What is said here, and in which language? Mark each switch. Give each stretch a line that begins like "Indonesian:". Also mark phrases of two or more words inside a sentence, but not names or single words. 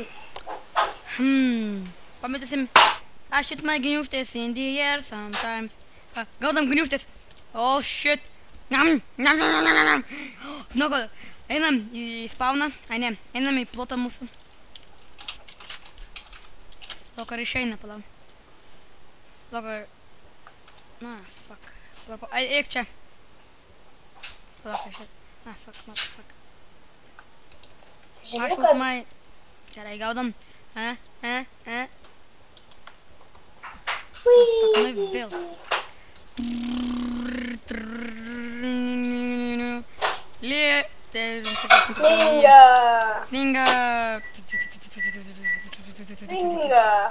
Lithuanian: Pametysim.
English: I shoot my gniūžtės in the air sometimes.
Lithuanian: Gaudam gniūžtės.
English: Oh shit.
Lithuanian: Žinau, einam į spawną. Ai ne, einam į plotą mūsų. Lauk ar išeina, palau. Lauk ar... Na, fuck. Eik čia. Palauk, išeina.
English: Fuck, motherfuck.
Lithuanian: Žinau,
English: I shoot my...
Lithuanian: Gerai, gaudam. vėl. Sninga. Sninga. Sninga.